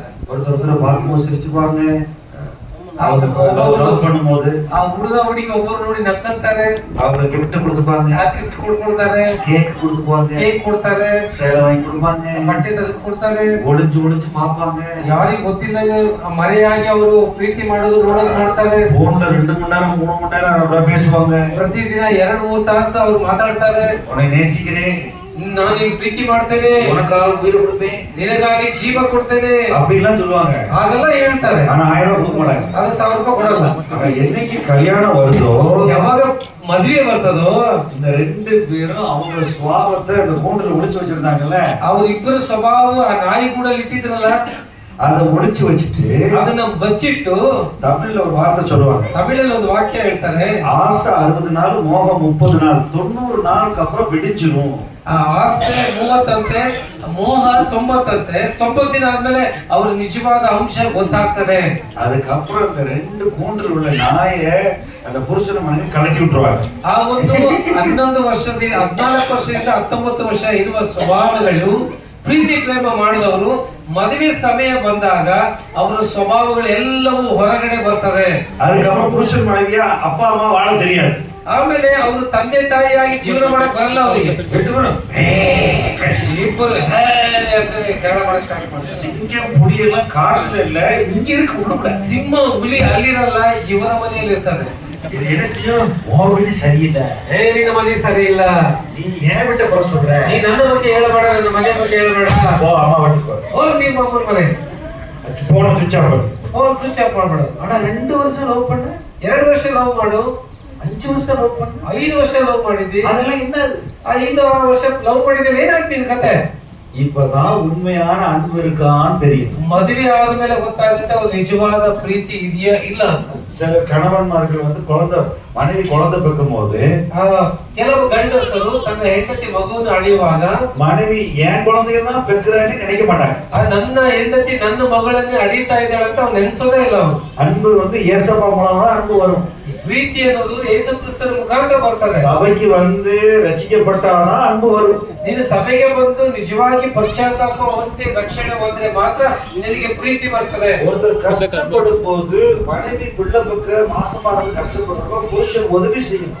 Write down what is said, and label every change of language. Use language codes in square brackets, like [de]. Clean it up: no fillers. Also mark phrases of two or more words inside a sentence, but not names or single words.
[ta] ஒருத்தர் பார்க்கும்போது சிரிச்சுப்பாங்க, ಲವ್ பண்ணும்போது [kn] ಹುಡುಗ ಹುಡುಗಿ ಒಬ್ಬರು ನೋಡಿ ನಕ್ಕಂತಾರೆ, [ta] அவங்க கிஃப்ட் கொடுத்துப்பாங்க, [kn] ಗಿಫ್ಟ್ ಕೊಡ್ತಾರೆ, [ta] கேக் கொடுத்துப்பாங்க, [kn] ಕೇಕ್ ಕೊಡ್ತಾರೆ, [ta] சேலை வாங்கி கொடுப்பாங்க, [kn] ಬಟ್ಟೆ ತೆಗೆದು ಕೊಡ್ತಾರೆ, [ta] ஒளிஞ்சு ஒளிஞ்சು ಪಾಪಾங்க. [kn] ಯಾರಿಗೆ ಗೊತ್ತಿದ್ದಾಗ ಮರೆಯಾಗಿ ಅವರು ಪ್ರೀತಿ ಮಾಡೋದು ನೋಡೋದು ಮಾಡ್ತಾರೆ. [ta] ಫೋನ್ல 2 ಮணி நேரம் 3 மணி நேரம் பேசுவாங்க. [kn] ಪ್ರತಿದಿನ 2-3 ತಾಸು ಅವ್ರು ಮಾತಾಡ್ತಾರೆ. [ta] உன்னை நேசிக்கிறேன், [kn] ನಾನು ನಿನ್ ಪ್ರೀತಿ ಮಾಡ್ತೇನೆ, [ta] உனக்காக உயிர் கொடுப்பேன், [kn] ನಿನಗಾಗಿ ಜೀವ ಕೊಡ್ತೇನೆ [ta] அப்படிலாம் சொல்லுவாங்க. [kn] ಹಾಗೆಲ್ಲ ಹೇಳ್ತಾರೆ. [ta] ஆனா 1000 ரூபாய் கொடுக்க மாட்டாங்க. [kn] ಅದು 1000 ರೂಪಾಯಿ ಕೊಡಲ್ಲ. [ta] ஆனா என்னைக்கு கல்யாணம் வருதோ, [kn] ಯಾವಾಗ ಮದುವೆ ಬರ್ತದೋ, [ta] இந்த 2 பேரும் அவங்க சுபாவத்தை அந்த கூண்டுல ஒளிச்சு வச்சிருந்தாங்கல்ல, [kn] ಅವ್ರಿಬ್ಬರು ಸ್ವಭಾವ ಆ ನಾಯಿ ಗೂಡಲ್ಲಿ ಇಟ್ಟಿದ್ರಲ್ಲ, [ta] அதை ஒளிச்சு வச்சுட்டு [kn] ಅದನ್ನ ಬಚ್ಚಿಟ್ಟು [ta] தமிழ்ல ஒரு வார்த்தை சொல்லுவாங்க. [kn] ತಮಿಳಲ್ಲಿ ಒಂದು ವಾಕ್ಯ ಹೇಳ್ತಾರೆ, [ta] ஆசை 60 நாள், மோகம் 30 நாள், 90 நாளுக்கு அப்புறம் வெடிச்சிரும். [kn] ಆ ಆಸೆ 30 ಅಂತೆ, ಮೋಹ 90 ಅಂತೆ. 90 ದಿನ ಆದ್ಮೇಲೆ ಅವ್ರ ನಿಜವಾದ ಅಂಶ ಗೊತ್ತಾಗ್ತದೆ. [ta] அதுக்கப்புறம் இந்த 2 கூண்டில் உள்ள நாயை அந்த புருஷன மனைவி கலட்டி விட்டுருவாங்க. [kn] ಆ ಒಂದು 11 ವರ್ಷದಿಂದ 14 ವರ್ಷದಿಂದ 19 ವರ್ಷ ಇರುವ ಸ್ವಭಾವಗಳು, ಪ್ರೀತಿ ಪ್ರೇಮ ಮಾಡಿದವರು ಮದುವೆ ಸಮಯ ಬಂದಾಗ ಅವರ ಸ್ವಭಾವಗಳು ಎಲ್ಲವೂ ಹೊರಗಡೆ ಬರ್ತದೆ. [ta] அதுக்கப்புறம் புருஷன் மனைவியா அப்பா அம்மா வாழ தெரியாது. [kn] ಆಮೇಲೆ ಅವರು ತಂದೆ ತಾಯಿಯಾಗಿ ಜೀವನ ಮಾಡಕ್ ಬರಲ್ಲ. ಅವರಿಗೆ ಇಬ್ಬರು ಜಗಳ ಮಾಡಕ್ ಸ್ಟಾರ್ಟ್ ಮಾಡಿ, [ta] சிங்கம் புலி எல்லாம் காட்டுல இல்ல, இங்க இருக்கு உள்ள. [kn] ಸಿಂಹ ಹುಲಿ ಅಲ್ಲಿರಲ್ಲ, ಇವರ ಮನೆಯಲ್ಲಿ ಇರ್ತದೆ. [ta] இது என்ன செய்யும், உன் வீடு சரியில்லை, [kn] ನಿನ್ನ ಮನೆ ಸರಿ ಇಲ್ಲ, [ta] நீ ஏன் வீட்டை குறை சொல்ற, [kn] ನೀ ನನ್ನ ಬಗ್ಗೆ ಹೇಳಬೇಡ, ನನ್ನ ಮನೆ ಬಗ್ಗೆ ಹೇಳಬೇಡ, [ta] ஓ ಅಮ್ಮ வீட்டுக்கு [kn] ಹೋಗ್ ನಿಮ್ಮ ಅಮ್ಮನ ಮನೆ, [ta] போன சுவிட்ச் ஆஃப் பண்ணு, [kn] ಫೋನ್ ಸ್ವಿಚ್ ಆಫ್ ಮಾಡ್ಬೇಡ. [ta] ஆனா 2 வருஷம் லவ் பண்ண, [kn] 2 ವರ್ಷ ಲವ್ ಮಾಡು, [ta] 5 வருஷம் ಲವ್ பண்ண, [kn] 5 ವರ್ಷ ಲವ್ ಮಾಡಿದ್ದಿ, [ta] அதெல்லாம் என்னது? [kn] 5 ವರ್ಷ ಲವ್ ಮಾಡಿದ್ರೆ ಏನಾಗ್ತಿದೆ ಕತೆ? [ta] இப்பதான் உண்மையான அன்பு இருக்கான்னு தெரியும். [kn] ಮದುವೆ ಆದ್ಮೇಲೆ ಗೊತ್ತಾಗುತ್ತೆ ಅವ್ರ ನಿಜವಾದ ಪ್ರೀತಿ ಇದೆಯಾ ಇಲ್ಲ ಅಂತ. [ta] சில கணவன்மார்கள் வந்து மனைவி குழந்தை பெக்கும் போது [kn] ಕೆಲವು ಗಂಡಸರು ತನ್ನ ಹೆಂಡತಿ ಮಗುವನ್ನು ಅಳೆಯುವಾಗ [ta] மனைவி என் குழந்தைய தான் பெக்குறான்னு நினைக்க மாட்டாங்க. [kn] ನನ್ನ ಹೆಂಡತಿ ನನ್ನ ಮಗಳನ್ನೇ ಅಡಿತಾ ಇದ್ದಾಳೆ ಅಂತ ಅವ್ರು ನೆನೆಸೋದೇ ಇಲ್ಲ ಅವರು. [ta] அன்பு வந்து ஏசப்பா மூலமா அன்பு வரும். [kn] ಪ್ರೀತಿ ಅನ್ನೋದು ಯೇಸು ಕ್ರಿಸ್ತನ ಮುಖಾಂತರ ಬರ್ತದೆ. [ta] ಸಭೆಗೆ வந்து ರಚಿக்கப்பட்டானா அன்பு வரும். [kn] ನೀನು ಸಭೆಗೆ ಬಂದು ನಿಜವಾಗಿ ಪಶ್ಚಾತ್ತಾಪ ಹೊಂದಿ ರಕ್ಷಣೆ ಹೊಂದ್ರೆ ಮಾತ್ರ ನಿನಗೆ ಪ್ರೀತಿ ಬರ್ತದೆ. [ta] ஒருத்தர் கஷ்டப்படும் போது மனைவி பிள்ளை பெக்க மாசமா இருந்து கஷ்டப்படுறப்ப புருஷன் உதவி செய்யணும்.